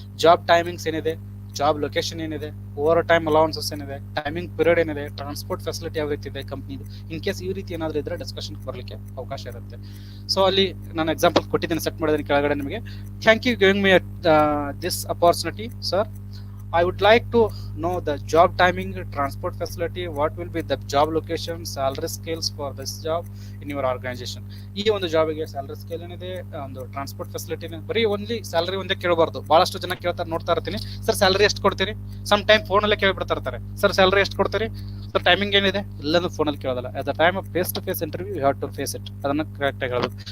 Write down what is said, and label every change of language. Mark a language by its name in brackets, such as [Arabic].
[Kannada] Job timings ಏನಿದೆ, job location ಏನಿದೆ, over time allowances ಏನಿದೆ, ಟೈಮಿಂಗ್ ಪೀರಿಯಡ್ ಏನಿದೆ, ಟ್ರಾನ್ಸ್ಪೋರ್ಟ್ ಫೆಸಿಲಿಟಿ ಯಾವ ರೀತಿ ಇದೆ ಕಂಪ್ನಿದು, ಇನ್ ಕೇಸ್ ಈ ರೀತಿ ಏನಾದ್ರು ಇದ್ರೆ ಡಿಸ್ಕಷನ್ ಬರ್ಲಿಕ್ಕೆ ಅವಕಾಶ ಇರುತ್ತೆ. ಸೊ ಅಲ್ಲಿ ನಾನು ಎಕ್ಸಾಂಪಲ್ ಕೊಟ್ಟಿದ್ದೀನಿ, ಸೆಟ್ ಮಾಡಿದ್ದೀನಿ ಕೆಳಗಡೆ ನಿಮಗೆ. [English] Thank you giving me this opportunity sir. I would like to know the job timing, transport facility, what will be the job location, salary scales for this job in your organization. [Kannada] ಈ ಒಂದು ಜಾಬಿಗೆ salary scale ಏನಿದೆ, ಒಂದು transport facility, ಬರೀ only salary ಒಂದೇ ಕೇಳಬಾರ್ದು. ಬಹಳಷ್ಟು ಜನ ಕೇಳ್ತಾರೆ, ನೋಡ್ತಾ ಇರ್ತೀನಿ, ಸರ್ ಸ್ಯಾಲರಿ ಎಷ್ಟು ಕೊಡ್ತೀರಿ, ಸಮ್ ಟೈಮ್ ಫೋನಲ್ಲೇ ಕೇಳ್ಬಿಡ್ತಾ ಇರ್ತಾರೆ, ಸರ್ ಸ್ಯಾಲರಿ ಎಷ್ಟು ಕೊಡ್ತೀರಿ, ಸರ್ ಟೈಮಿಂಗ್ ಏನಿದೆ, ಎಲ್ಲನೂ ಫೋನಲ್ಲಿ ಕೇಳೋದಲ್ಲ. [English] At the time of face to face interview you have to face it. [Kannada] ಅದನ್ನ ಕರೆಕ್ಟ್ ಆಗಿ ಹೇಳ್ಬೇಕು.